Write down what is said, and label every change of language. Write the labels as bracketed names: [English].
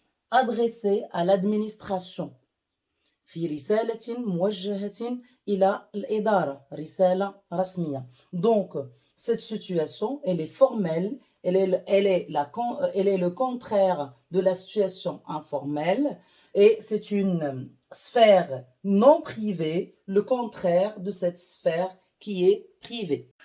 [French] adressé à l'administration. [Arabic] في رسالة موجهة إلى الإدارة رسالة رسمية. [French] Donc cette situation elle est formelle, elle est le contraire de la situation informelle et c'est une sphère non privée, le contraire de cette sphère qui est privée.